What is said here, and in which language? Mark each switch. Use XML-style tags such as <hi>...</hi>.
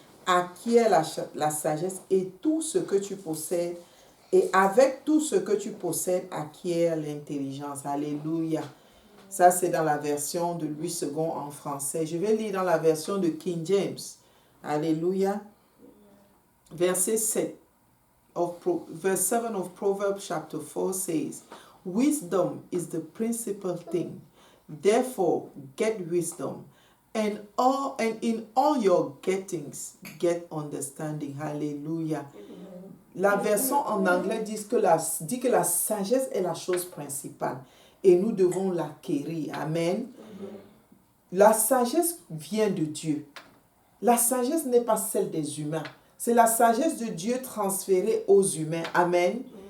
<fr>Acquiert la sagesse et tout ce que tu possèdes. Et avec tout ce que tu possèdes, acquiert l'intelligence. Alléluia. Ça, c'est dans la version de Louis II en français. Je vais lire dans la version de King James. Alléluia. Verset 7.</fr> <en>Verse 7 of Proverbs chapter 4 says, "Wisdom is the principal thing. Therefore, get wisdom. And in all your gettings, get understanding." Hallelujah.</en> <fr>La version en anglais dit que la sagesse est la chose principale. Et nous devons l'acquérir. Amen. La sagesse vient de Dieu. La sagesse n'est pas celle des humains. C'est la sagesse de Dieu transférée aux humains. Amen.</fr>